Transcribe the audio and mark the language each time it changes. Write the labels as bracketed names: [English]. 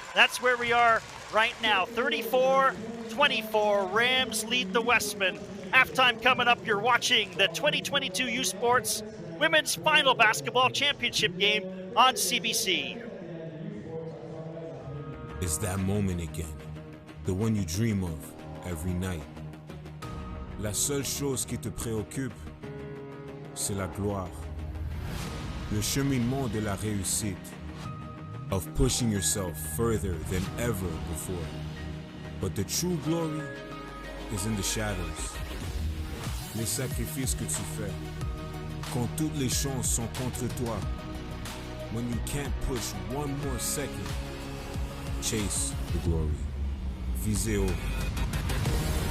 [English] That's where we are right now. 34-24, Rams lead the Wesmen. Halftime coming up. You're watching the 2022 U Sports Women's Final Basketball Championship game on CBC. It's that moment again, the one you dream of every night. [French] La seule chose qui te préoccupe, c'est la gloire. Le cheminement de la réussite, [English] of pushing yourself further than ever before. But the true glory is in the shadows. [French] Les sacrifices que tu fais, quand toutes les chances sont contre toi. [English] When you can't push one more second, chase the glory. [French] Visez haut.